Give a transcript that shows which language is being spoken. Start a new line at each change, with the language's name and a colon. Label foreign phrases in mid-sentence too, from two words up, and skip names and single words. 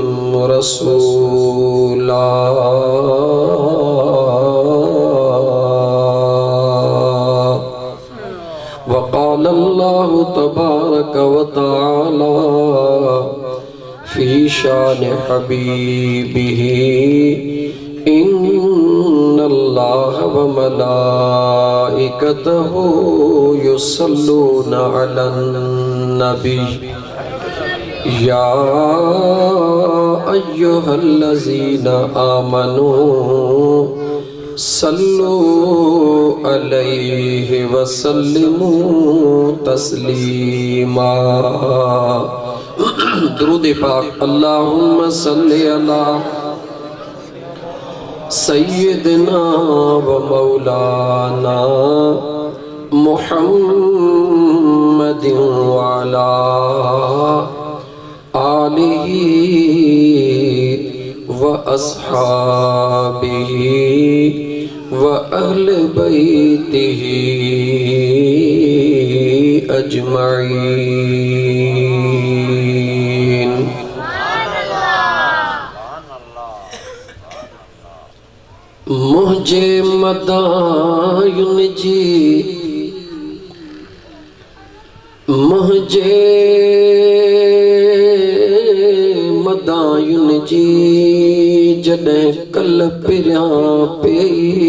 Arabic: رسولا وقال الله تبارك وتعالى في شأن حبيبه إن الله و ملائكته يصلون على النبي يا أيها الذين آمنوا صلوا عليه وسلموا تسليما.
Sindhi: दुरूद पाक।
Arabic: اللهم صل على سيدنا ومولانا محمد وعلى آله وأصحابه وأهل بيته أجمعين.
Sindhi: मुझे मदायुन जी मुझे मदायुन जी जॾहिं कल पिरियां पई